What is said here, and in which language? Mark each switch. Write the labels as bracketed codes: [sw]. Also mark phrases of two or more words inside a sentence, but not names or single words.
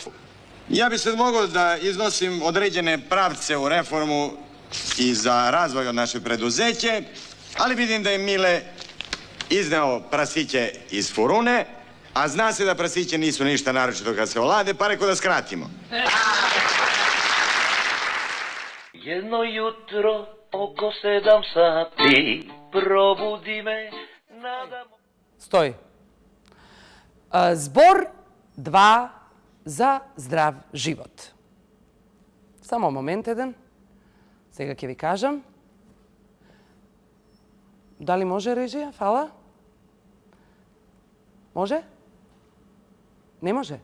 [sr] Ja bi sad mogao da iznosim određene pravce u reformu i za razvoj od naše preduzeće, ali vidim da je Mile izneo prasiće iz furune, a zna se da prasiće nisu ništa naročito kad se olade, pa reko da skratimo. Jedno jutro oko 7 sati probudi me, nadam... [mk] Стој. Збор 2 за здрав живот. Само момент еден. Сега ќе ви кажам. Дали може режија? Фала? Може? Не може?